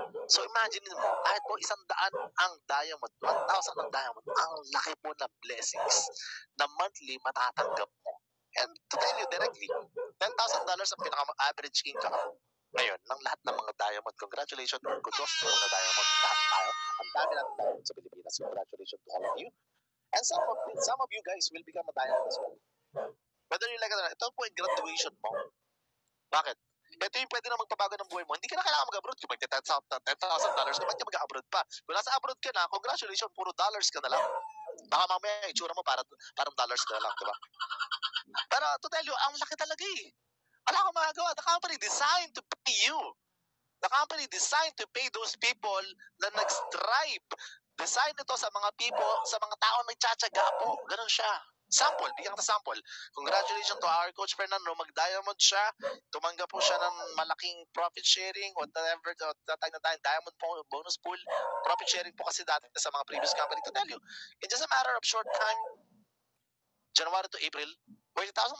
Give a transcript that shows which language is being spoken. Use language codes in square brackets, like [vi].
[tl] So imagine mo, kahit po 100 ang diamond, 1,000 ang diamond, ang laki po na blessings na monthly matatanggap mo. [en] And to tell you directly, [tl] $10,000 ang pinaka-average income ngayon ng lahat ng mga diamond. [en] Congratulations or kudos [tl] sa mga diamond. Lahat tayo. Ang dami natin diamond sa Pilipinas. [en] Congratulations to all of you. And some of you guys will become a diamond as well. Whether you like it or not, [tl] ito po yung graduation mo. Bakit? Ito yung pwede na magpabago ng buhay mo. Hindi ka na kailangan mag-abroad. Kung $10,000, ba't ka mag-abroad pa? Kung nasa abroad ka na, congratulations, puro dollars ka na lang. Baka mamaya, itsura mo parang dollars ka na lang, diba? Pero [en] to tell you, [tl] ang laki talaga eh. Wala akong magagawa. [en] The company designed to pay you. The company designed to pay those people [tl] na nag-strive. Design ito sa mga people, sa mga tao nagtsatsaga po. Ganun siya. Sample, bigyan ka sample. [en] Congratulations to our [tl] Coach Fernando. Mag-diamond siya. Tumanggap po siya ng malaking profit sharing, whatever, tatag na tayong diamond bonus pool. [en] Profit sharing [tl] po kasi dati sa mga [en] previous company. To tell you, in just a matter of short time, January to April, $40,000.